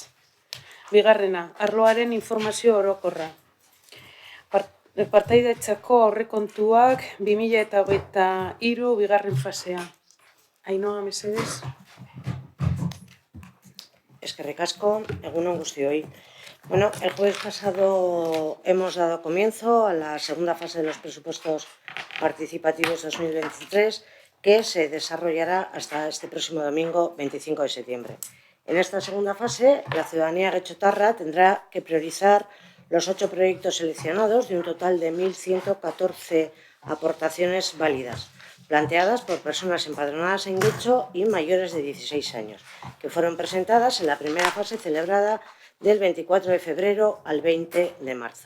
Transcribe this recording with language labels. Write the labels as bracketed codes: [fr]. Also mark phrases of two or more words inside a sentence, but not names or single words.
[eu] Bigarrena, arloaren informazio orokorra. Partaidetzako aurrekontuak 2023 bigarren fasea. Ainhoa, mesedez. Eskerrik asko, egunon guztioi. [es] Bueno, el jueves pasado hemos dado comienzo a la segunda fase de los presupuestos participativos 2023 que se desarrollará hasta este próximo domingo 25 de septiembre. En esta segunda fase, la ciudadanía guechotarra tendrá que priorizar los 8 proyectos seleccionados de un total de 1.114 aportaciones válidas, planteadas por personas empadronadas en Guecho y mayores de 16 años, que fueron presentadas en la primera fase celebrada del 24 de febrero al 20 de marzo.